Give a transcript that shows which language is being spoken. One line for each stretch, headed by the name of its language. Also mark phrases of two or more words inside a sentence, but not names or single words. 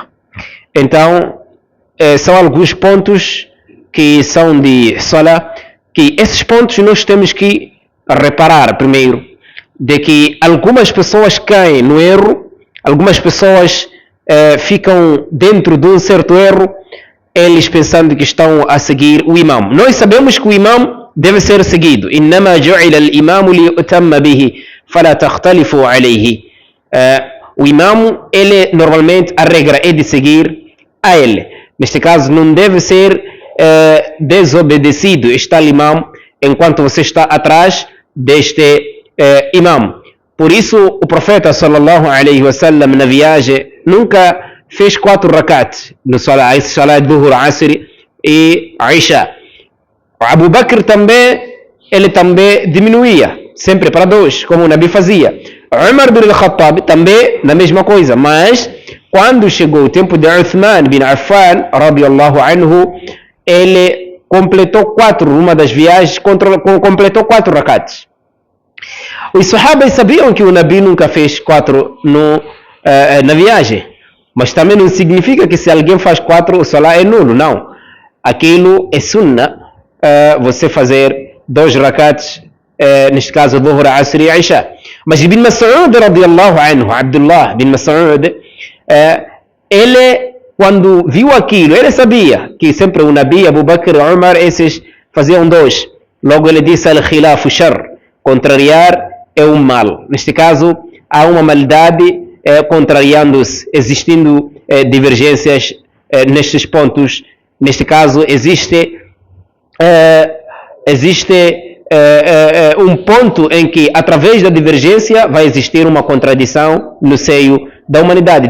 Portuguese: Então, são alguns pontos que são de Salah, que esses pontos nós temos que reparar primeiro, de que algumas pessoas caem no erro, algumas pessoas ficam dentro de um certo erro, eles pensando que estão a seguir o imam. Nós sabemos que o imam deve ser seguido.
Arabic: إنما جعل الإمام ليؤتم به فلا تختلفوا عليه.
Portuguese: O imam, ele normalmente a regra é de seguir a ele. Neste caso, não deve ser desobedecido estar imam enquanto você está atrás deste imam. Por isso, o profeta
Arabic: صلى الله عليه وسلم
Portuguese: na viagem nunca fez 4 rakat no salat de Dhuhr, Asr e Isha. Abu Bakr também, ele também diminuía, sempre para 2, como o Nabi fazia. Umar bin al-Khattab também na mesma coisa, mas quando chegou o tempo de Uthman bin Affan,
Arabic: رضي الله عنه,
Portuguese: ele completou 4, uma das viagens, completou 4 rakats. Os sahabas sabiam que o Nabi nunca fez 4 na viagem, mas também não significa que se alguém faz 4 o salat é nulo, não. Aquilo é sunnah, você fazer 2 rakats, neste caso Dhuhr, Asr e Isha. Mas Ibn Mas'ud
Arabic: رضي الله عنه,
Portuguese: Abdullah bin Mas'ud, ele quando viu aquilo, ele sabia que sempre o Nabi, Abu Bakr e Umar, esses faziam 2. Logo ele disse
Arabic: الخلاف شر,
Portuguese: contrariar é um mal. Neste caso, há uma maldade contrariando-se, existindo divergências nestes pontos. Neste caso, existe um ponto em que, através da divergência, vai existir uma contradição no seio da humanidade.